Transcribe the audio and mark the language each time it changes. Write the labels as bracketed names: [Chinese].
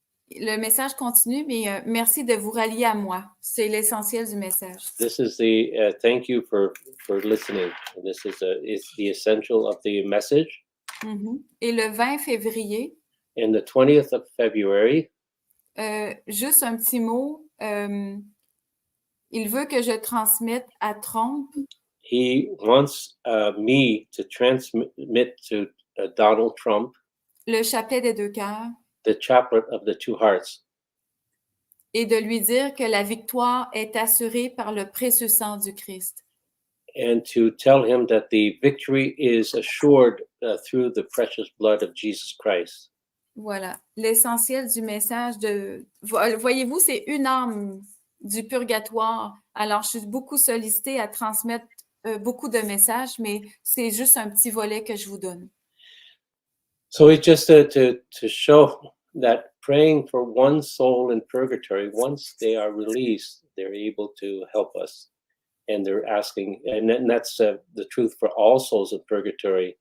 [French] Le message continue, mais merci de vous rallier à moi. C'est l'essentiel du message. [English] This is the thank you for listening. This is the essential of the message. [French] Mhm. Et le 20 février, [English] And the 20th of February, [French] juste un petit mot. Il veut que je transmette à Trump [English] he wants me to transmit to Donald Trump [French] le chapelet des deux cœurs [English] the chaplet of the two hearts, [French] et de lui dire que la victoire est assurée par le précieux sang du Christ. [English] and to tell him that the victory is assured through the precious blood of Jesus Christ. [French] Voilà, l'essentiel du message de... Voyez-vous, c'est une âme du purgatoire. Alors, je suis beaucoup sollicitée à transmettre beaucoup de messages, mais c'est juste un petit volet que je vous donne. [English] So it's just to show that praying for one soul in purgatory, once they are released, they're able to help us. And they're asking, and that's the truth for all souls in purgatory.